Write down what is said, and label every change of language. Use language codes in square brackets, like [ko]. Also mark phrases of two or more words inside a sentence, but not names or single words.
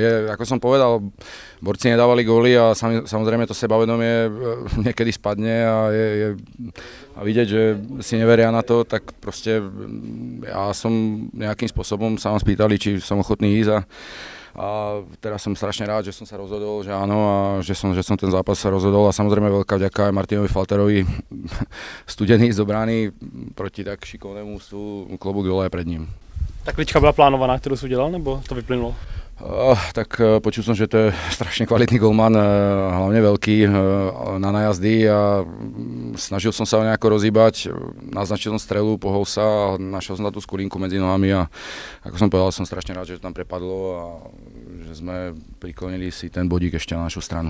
[sk] Ako som povedal, borci nedávali góly a samozrejme to sebavedomie niekedy spadne a vidieť, že si neveria na to, tak proste ja som nejakým spôsobom sa vám spýtali, či som ochotný ísť a teraz som strašne rád, že som sa rozhodol, že áno a že som ten zápas sa rozhodol a samozrejme veľká vďaka aj Martinovi Falterovi, studený z brány proti tak šikovnému sú klobúk dole aj pred ním. [cs] Ta klička byla plánovaná, kterou jsi udělal, nebo to vyplynulo? [sk] Tak počul som, že to je strašne kvalitný golman, hlavne veľký na najazdy a snažil som sa ho nejako rozhýbať, naznačil som strelu, pohol sa a našiel som na tú skulinku medzi nohami a ako som povedal, som strašne rád, že to tam prepadlo a že sme priklonili si ten bodík ešte na našu stranu.